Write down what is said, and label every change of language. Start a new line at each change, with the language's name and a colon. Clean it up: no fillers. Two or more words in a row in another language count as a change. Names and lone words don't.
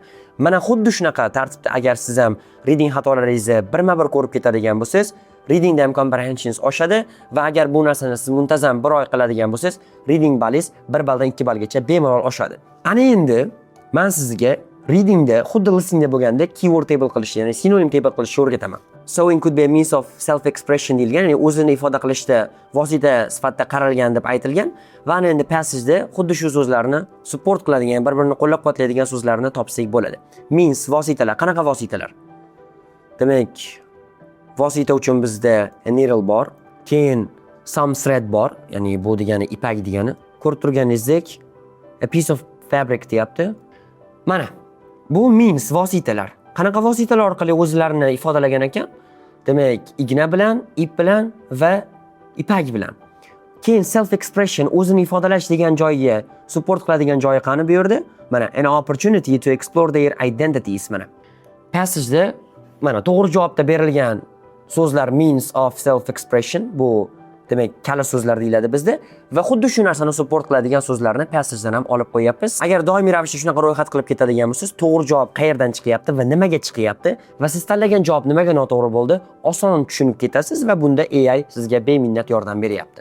Uzbek: Mana xuddi shunaqa tartibda agar siz ham reading xatolaringizni birma-bir ko'rib ketadigan bo'lsangiz, reading ham comprehensions oshadi va agar bu narsani siz muntazam 1 oy qiladigan bo'lsangiz, reading ballingiz 1 balldan 2 ballgacha bemalol oshadi. Ana endi men sizga readingda xuddi listeningda bo'lgandek
English: keyword table
Uzbek: qilish, ya'ni sinonim table qilishni o'rgataman.
English: Sewing could be a means of self expression
Uzbek: deyilgan, ya'ni o'zini ifoda qilishda vosita sifatida qaralgan deb aytilgan va ana endi passageda xuddi shu so'zlarni support qiladigan, bir-birini qo'llab-quvvatlaydigan so'zlarni topsak bo'ladi. Means vositalar, qanaqa vositalar? Demak, vosita uchun bizda
English: a needle
Uzbek: bor, keyin
English: some thread
Uzbek: bor, ya'ni bu degani ipak degani. Ko'rib turganingizdek
English: a piece of fabric
Uzbek: deyapti. Mana bu means vositalar. Qanaqa vositalar orqali o'zlarini ifodalagan ekan? Demak, igna bilan, ip bilan va ipak bilan. Keyin
English: self expression,
Uzbek: o'zini ifodalash degan joyiga support qiladigan joyi qani bu yerda? Mana
English: an opportunity to explore their identities
Uzbek: mana. Passageda mana to'g'ri javobda berilgan so'zlar
English: means of self expression
Uzbek: bu demak kala so'zlar deyiladi bizda va xuddi shu narsani support qiladigan so'zlarni passagedan ham olib qo'yapmiz. Agar doimiy ravishda shunaqa ro'yxat qilib ketadigan bo'lsangiz, to'g'ri javob qayerdan chiqyapti va nimaga chiqyapti va siz tanlagan javob nimaga noto'g'ri bo'ldi, oson tushunib ketasiz va bunda AI sizga beminnat yordam beryapti.